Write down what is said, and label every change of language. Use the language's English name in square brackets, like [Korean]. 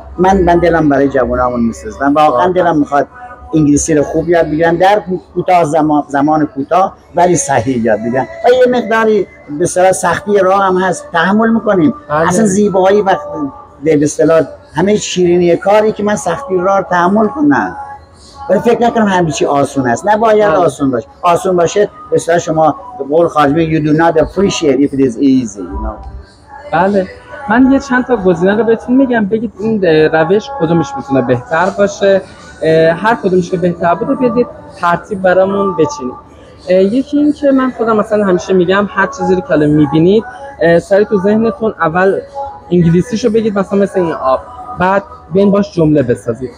[Persian] من دلم برای جوانامون می‌سوزه، واقعا دلم می‌خواد انگلیسی رو خوب یاد بگیرن در کوتاه زمان کوتاه ولی صحیح یاد بگیرن و یه مقداری به اصطلاح سختی راه هم هست، تحمل می‌کنیم. اصلا زیبایی و به اصطلاح همه شیرینی کاری که من سختی راه رو تحمل کنم، ولی فکر نکنم همه چی آسون است. نباید آسون باشه. آسون باشه به اصطلاح شما به قول خارجی [English] you do not appreciate if it is easy, you know. [Persian] بله. من یه چند تا گزینه رو بهتون میگم، بگید این روش کدومش میتونه بهتر باشه. هر کدومش که بهتر بوده بیاید ترتیب برامون بچینید. یکی این که من خودم مثلا همیشه میگم هر چیزی رو که الان میبینید سریع تو ذهنتون اول انگلیسیشو بگید، مثلا مثل این آب، بعد بیاین باش جمله بسازید.